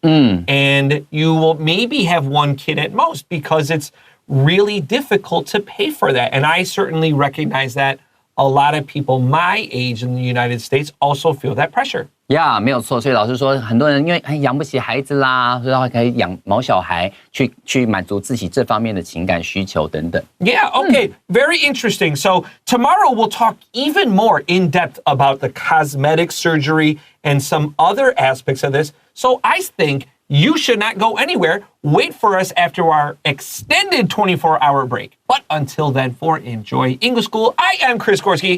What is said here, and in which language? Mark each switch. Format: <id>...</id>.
<en>And you will maybe have 1 kid at most because it's really difficult to pay for that. And I certainly recognize that a lot of people my age in the United States also feel that pressure.</en> <zh>没有错。所以老师说，很多人因为养不起孩子啦，所以可以养毛小孩，去满足自己这方面的情感需求等等。</zh> <en>Yeah, okay. Very interesting. So tomorrow we'll talk even more in depth about the cosmetic surgery and some other aspects of this. So I think you should not go anywhere. Wait for us after our extended 24-hour break. But until then, for Enjoy English School, I am Chris Gorski.</en>